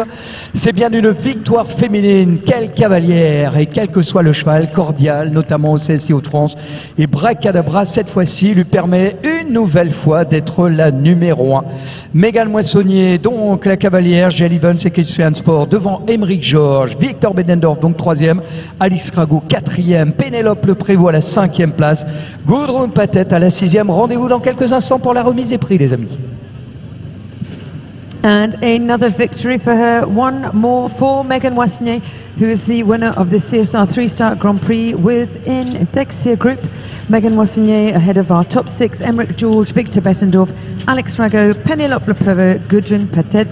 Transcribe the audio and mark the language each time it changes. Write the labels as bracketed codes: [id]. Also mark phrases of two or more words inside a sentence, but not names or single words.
[fr] C'est bien une victoire féminine. Quelle cavalière, et quel que soit le cheval, Cordial, notamment au CSI Hauts-de-France. Et Bracadabra, cette fois-ci, lui permet une nouvelle fois d'être la numéro 1. Megan Moissonnier, donc la cavalière, J11 Equestrian Sport, devant Émeric Georges, Victor Benendorf, donc 3e, Alix Rago, 4e, Pénélope Le Prévost à la 5e place, Gudrun Pathet à la 6e. Rendez-vous dans quelques instants pour la remise des prix, les amis. [en] And another victory for her, one more for Megan Moissonnier, who is the winner of the CSR 3-Star Grand Prix within Dexia Group. Megan Moissonnier ahead of our top 6, Émeric Georges, Victor Bettendorf, Alix Rago, Pénélope Le Prévost, Gudrun Pathet.